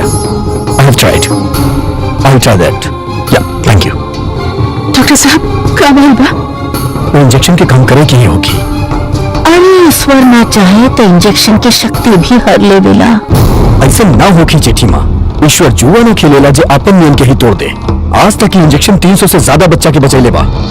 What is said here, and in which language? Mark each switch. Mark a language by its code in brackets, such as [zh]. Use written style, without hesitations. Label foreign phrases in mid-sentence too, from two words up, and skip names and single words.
[en] I have tried, I will try that. ya, thank you. [bho] डॉक्टर साहब, क्या बोल बा? वो इंजेक्शन के काम करे की ही होगी। अरे ईश्वर ना चाहे तो इंजेक्शन की शक्ति भी हर ले देला। ऐसे ना होगी जेठी माँ, ईश्वर जुआ न खेलेला जे आपन नियम के ही तोड़ दे। आज तक इंजेक्शन 300 से ज्यादा बच्चा के बचैले बा।